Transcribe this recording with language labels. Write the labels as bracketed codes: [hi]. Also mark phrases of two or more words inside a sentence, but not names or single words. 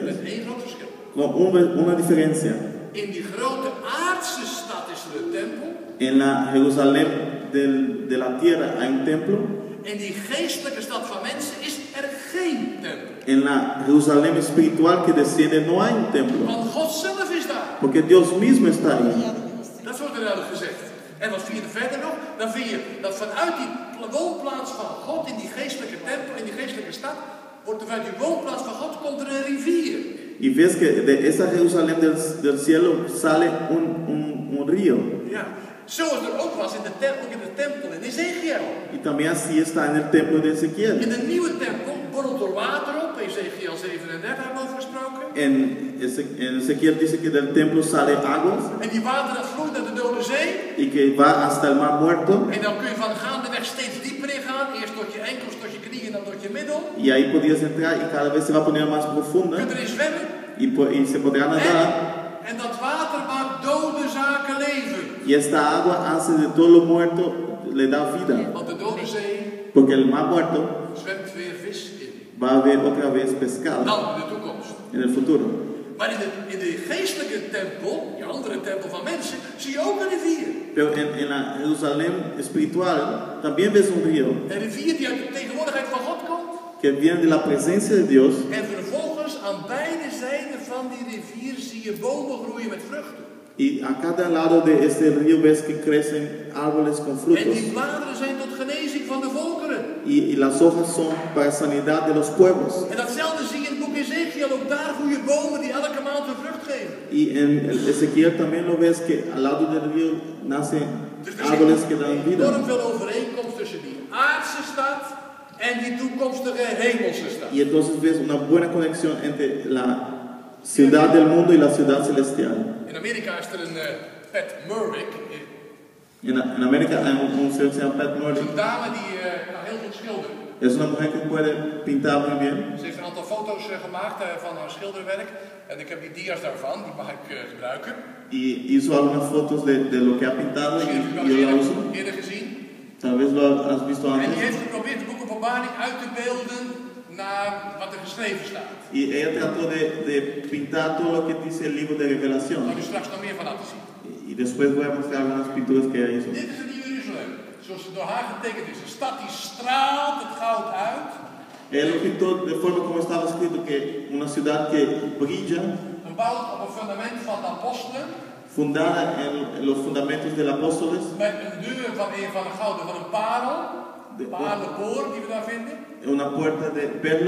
[nl] Met één groot verschil. [es] con una diferencia. [nl] In die grote aardse stad is er een tempel. [es] En la Jerusalén de la tierra hay un templo. [nl] In die geestelijke stad van mensen is er geen tempel. [es] En la Jerusalén espiritual que desciende no hay un templo, [nl] Want God zelf is daar. [es] porque Dios mismo está ahí. [nl] Dat wordt er duidelijk gezegd. En wat vind je er verder nog? Dan vind je dat vanuit die woonplaats van God in die geestelijke tempel, in die geestelijke stad, wordt er vanuit die woonplaats van God komt er een rivier. [es] Y ves que de esa Jerusalén del cielo sale un río. [nl] Ja. Zoals er ook was in de tempel in Ezekiel. [es] Y también así está en el templo de Ezequiel. [nl] In de nieuwe tempel borrelt er water op. Ezekiel 37 hebben we over gesproken. [es] En Ezequiel dice que del templo sale aguas [nl] En die water dat vloeit naar de Dode Zee. [es] y que va hasta el mar muerto. [nl] En dan kun je van gaandeweg steeds dieper in gaan. Eerst tot je enkels, tot je knieën, dan tot je middel. [es] Y ahí podías entrar y cada vez se va a poner más profunda [nl] Je kunt erin zwemmen. [es] y se podrá nadar. [nl] En dat water maakt dode zaken leven. [es] Y esta agua hace de todo lo muerto, le da vida. [nl] Want de Dode Zee [es] Porque el mar muerto [nl] zwemt weer vis in. [es] va a haber otra vez pescado [nl] Dan in de toekomst. [es] en el futuro. [nl] Maar in de geestelijke tempel, die andere tempel van mensen, zie je ook een rivier. [es] Pero en la Jerusalén espiritual también ves un río [nl] Een rivier die uit de tegenwoordigheid van God komt. [es] que viene de la presencia de Dios. [nl] En vervolgens aan beide zijden van die rivier zie je bomen groeien met vruchten. [es] Y a cada lado de este río ves que crecen árboles con [nl] En [es] frutos. [nl] die bladeren zijn tot genezing van de volkeren. [es] Y las hojas son para sanidad de los pueblos. [nl] En datzelfde zie je in het boek Ezekiel. Ook daar groeien bomen die elke maand een vrucht geven. [es] Y en Ezequiel también lo ves que al lado del río nacen árboles que dan vida. [nl] Enorm veel overeenkomst tussen die aardse stad en die toekomstige hemelse stad. [es] Y entonces ves una buena conexión entre la ciudad del mundo y la ciudad celestial. [nl] In Amerika is er een Pat Murwick. [es] En América hay un señor que se llama Pat [nl] Dat is [es] Murray. [nl] een dame die kan heel goed schilderen. [es] Es una mujer que puede pintar muy bien. [nl] Ze heeft een aantal foto's gemaakt van haar schilderwerk. En ik heb die dia's daarvan, die mag ik gebruiken. [es] Y hizo algunas fotos de lo que ha pintado [nl] Misschien heb je [es] y yo la [nl] wel [es] uso. [nl] eens eerder gezien. [es] Tal vez lo has visto [nl] En die [es] antes. [nl] heeft geprobeerd het boek Openbaring uit te beelden naar wat er geschreven staat. [es] Y ella trató de pintar todo lo que dice el libro de [nl] Daar zal ik [es] Revelación. [nl] u straks nog meer van laten zien. [es] Y después voy a mostrar algunas pinturas que ella hizo. [nl] Dit is het Nieuwe Jeruzalem, zoals het door haar getekend is. Een stad die straalt het goud uit. [es] Él lo pintó de forma como estaba escrito, que una ciudad que brilla, [nl] Gebouwd op een fundament van de apostelen. [es] fundada en los fundamentos de los apóstoles, [nl] Met een deur van een gouden, van een parel. De paarlenpoort die we daar vinden. [es] una puerta de perla